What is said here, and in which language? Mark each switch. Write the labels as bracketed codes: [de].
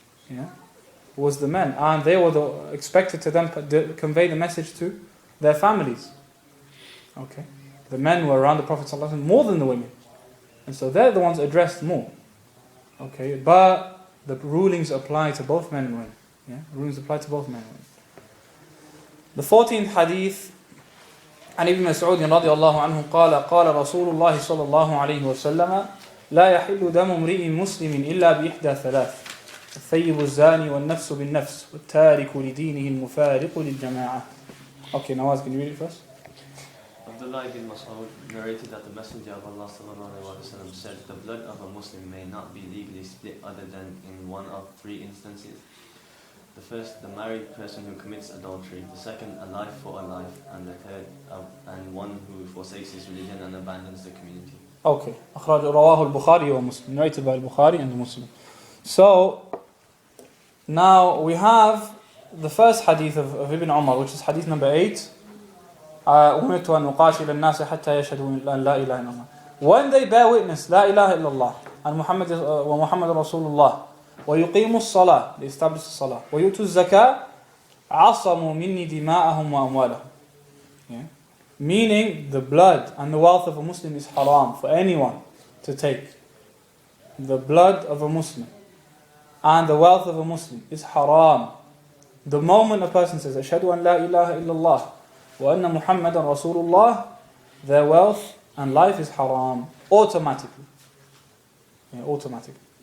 [en] Yeah, was the men, and they were expected to then convey the message to their families. Okay, the men were around the Prophet ﷺ more than the women, and so they're the ones addressed more. Okay, but the rulings apply to both men and women. Yeah, rulings apply to both men and women. The 14th hadith. [ar] عن ابن مسعود رضي الله عنه قال قال رسول الله صلى الله عليه وسلم لا يحل دم امرئ مسلم إلا بإحدى ثلاث الثيب الزاني والنفس بالنفس والتارك لدينه المفارق للجماعة. [en] Okay, Nawaz, can you read it first? Abdullah ibn Mas'ud narrated that the Messenger of Allah ﷺ said, the blood of a Muslim may not be legally split other than in one of three instances. The first, the married person who commits adultery. The second, a life for a life. And the third, and one who forsakes his religion and abandons the community. [ar] Okay. رواه البخاري ومسلم. [en] Narrated by Bukhari and Muslim. So, now we have the first hadith of Ibn Umar, which is hadith number 8. [ar] أمرت أن أقاتل الناس حتى يشهدوا أن لا إله إلا الله. [en] When they bear witness, [ar] لا إله إلا الله, [en] and Muhammad [ar] رسول الله, ويقيموا الصلاة, [en] they establish the salah, [ar] ويؤتوا الزكاة, عصموا مني دماءهم وأموالهم. [en] Yeah. Meaning the blood and the wealth of a Muslim is haram for anyone to take. The blood of a Muslim and the wealth of a Muslim is haram. The moment a person says, [ar] أشهد أن لا إله إلا الله وأن محمدا رسول الله, [en] their wealth and life is haram automatically. Yeah, automatically.